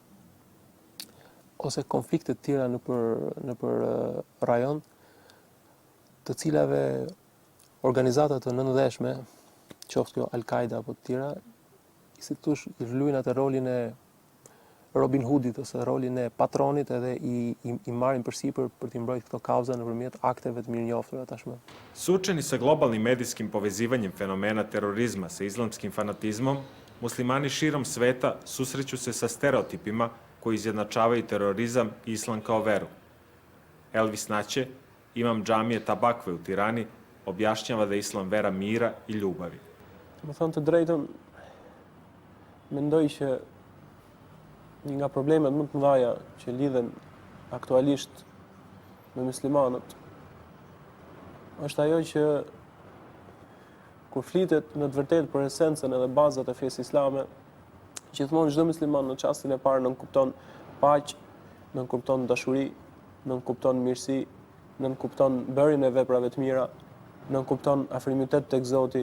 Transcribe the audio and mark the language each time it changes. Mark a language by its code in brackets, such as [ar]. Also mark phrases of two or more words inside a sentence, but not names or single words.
[sq] ose konflikte të tjera nëpër rajon, të cilave organizata të nëndeshme, qoftë kjo Al-Qaida apo të tjera, si thosh, i luajnë atë rolin e Robin Hoodit ose rolin e patronit edhe i marrin përsipër për t'i mbrojtur këto kauza nëpërmjet akteve të mirënjohura tashmë. [sr] Suočeni sa globalnim medijskim povezivanjem fenomena terorizma sa islamskim fanatizmom, muslimani širom sveta susreću se sa stereotipima koji izjednačavaju terorizam i islam kao veru. Elvis Naće, imam džamije Tabakve u Tirani, objašnjava da je islam vera mira i ljubavi. [sq] Më thënë të drejtën, mendoj që një nga problemet më të mëdha që lidhen aktualisht me muslimanët është ajo që kur flitet në të vërtetë për esencën edhe bazat e fesë islame, gjithmonë çdo musliman në çastin e parë nënkupton paqë, nënkupton dashuri, nënkupton mirësi, nënkupton bërjen e veprave të mira, nënkupton afrimitet tek Zoti.